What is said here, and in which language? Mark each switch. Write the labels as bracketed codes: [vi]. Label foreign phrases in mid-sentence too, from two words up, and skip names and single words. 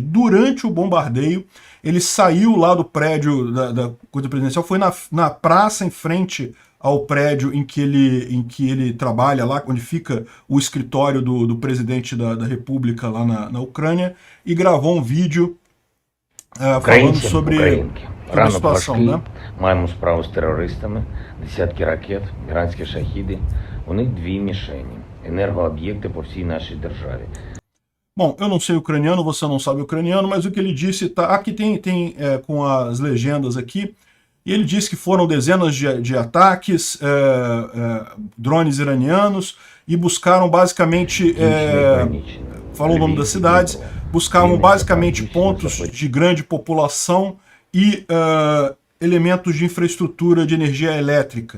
[pt] Durante o bombardeio, ele saiu lá do prédio da coisa presidencial, foi na praça em frente ao prédio em que ele trabalha, lá onde fica o escritório do presidente da República lá na Ucrânia, e gravou um vídeo falando sobre a situação, né? [uk] Маємо справу з терористами, десятки ракет, іранські шахіди. У них 2 мішені – енергооб'єкти по всій нашій державі. [pt] Bom, eu não sei ucraniano, você não sabe ucraniano, mas o que ele disse, aqui tem com as legendas aqui, e ele disse que foram dezenas de ataques, drones iranianos, e buscaram basicamente, falou o nome das cidades, buscavam basicamente pontos de grande população e elementos de infraestrutura de energia elétrica.